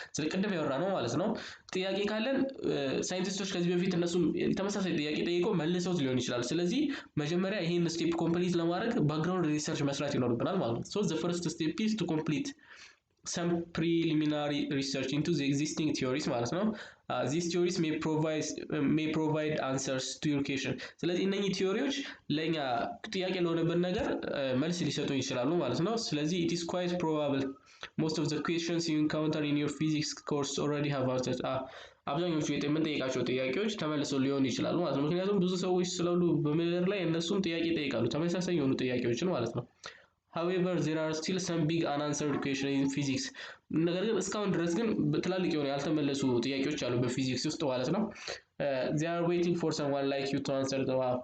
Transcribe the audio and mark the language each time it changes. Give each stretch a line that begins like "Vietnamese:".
Amharic: ስለቀደም ያወራ ነው ማለት ነው። ጥያቄ ካለን ሳይንቲስቶች ከዚህ በፊት እነሱም ተመሳሳይ ጥያቄ ጠይቀው መልሰውት ሊሆን ይችላል። ስለዚህ መጀመሪያ ይሄን ስቴፕ ኮምፕሊት ለማድረግ ባክግራውንድ ሪሰርች መስራት ይኖርብናል ማለት ነው።
English: so the first step is to complete some preliminary research into the existing theories
Amharic: ማለት ነው።
English: these theories may provide answers to your question.
Amharic: ስለዚህ እነኚህ ቲዮሪዎች ለኛ ጥያቄ ለሆነበት ነገር መልስ ሊሰጡ ይችላሉ ማለት ነው። ስለዚህ
English: it is quite probable most of the questions you encounter in your physics course already have answers.
Amharic: አብዛኞቹ የምንጠይቃቸው ጥያቄዎች ተመልሰው ሊሆኑ ይችላሉ ማለት ነው። ምክንያቱም ብዙ ሰዎች ስላሉ በምድር ላይ እነሱም ጥያቄ ይጠይቃሉ፣ ተመሳሳይ የሆኑ ጥያቄዎችን ማለት ነው።
English: however there are still some big unanswered questions in physics
Amharic: ነገር ግን እስካሁን ድረስ ግን ትላልቅ የሆነ ያልተመለሱ ጥያቄዎች አሉ በፊዚክስ ውስጥ ማለት ነው
English: they are waiting for someone like you to answer them